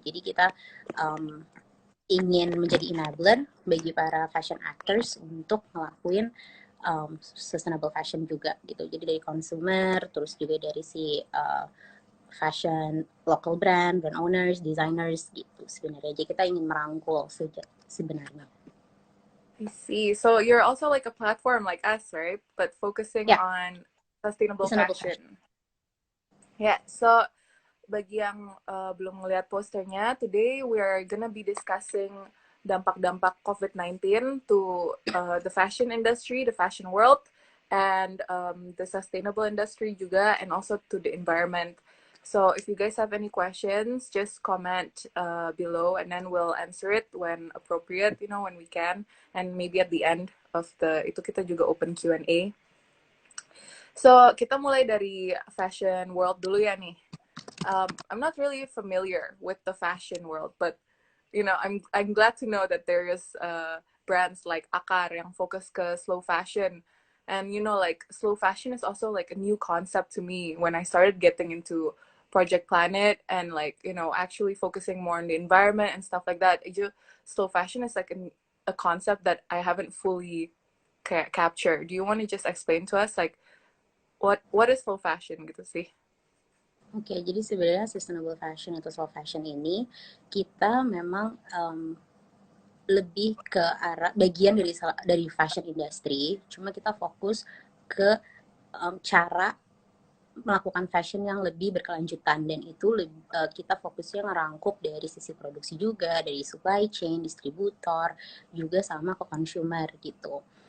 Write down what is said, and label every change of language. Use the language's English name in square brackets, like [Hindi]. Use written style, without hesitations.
[Indonesian] Jadi kita ingin menjadi enabler bagi para fashion actors untuk ngelakuin sustainable fashion juga gitu. Jadi dari consumer, terus juga dari si fashion local brand owners, designers gitu sebenarnya. Jadi kita ingin merangkul sebenarnya. [English] I see. So you're also like a platform like us, right? But focusing [Indonesian] Ya, [English] on sustainable sustainable fashion. fashion. Yeah, so [Indonesian] bagi yang belum ngeliat posternya, [English] today we are gonna be discussing [Indonesian] dampak-dampak [English] COVID-19 to the fashion industry, the fashion world, and the sustainable industry juga, and also to the environment. So if you guys have any questions, just comment below, and then we'll answer it when appropriate, you know, when we can, and maybe at the end of [Indonesian] itu kita juga [English] open Q&A. [Indonesian] So kita mulai dari [English] fashion world [Indonesian] dulu ya nih. [English] I'm not really familiar with the fashion world, but you know, I'm glad to know that there is brands like Akar [Indonesian] yang fokus ke [English] slow fashion, and you know, like slow fashion is also like a new concept to me when I started getting into Project Planet and like you know actually focusing more on the environment and stuff like that. Slow fashion is like a concept that I haven't fully captured. Do you want to just explain to us like what is slow fashion gitu sih? [Indonesian] Jadi sebenarnya sustainable fashion atau slow fashion ini kita memang lebih ke arah bagian dari fashion industry. Cuma kita fokus ke cara melakukan fashion yang lebih berkelanjutan, dan itu kita fokusnya ngerangkup dari sisi produksi juga, dari supply chain, distributor, juga sama ke consumer gitu.